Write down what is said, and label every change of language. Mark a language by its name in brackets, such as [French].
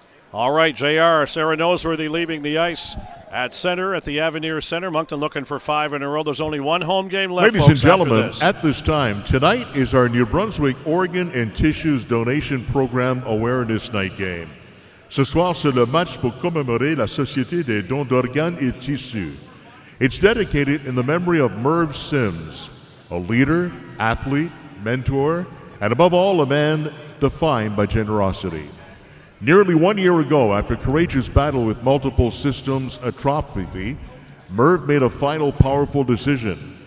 [English] All right, JR, Sarah Noseworthy leaving the ice at center at the Avenir Center. Moncton looking for 5 in a row. There's only one home game left, Ladies folks, and gentlemen, this. at this time, tonight is our New Brunswick Organ and Tissues Donation Program Awareness Night game. [French] Ce soir, c'est le match pour commémorer la Société des dons d'organes et tissus. [English] It's dedicated in the memory of Merv Sims, a leader, athlete, mentor, and above all, a man defined by generosity. Nearly 1 year ago, after a courageous battle with multiple systems atrophy, Merv made a final powerful decision.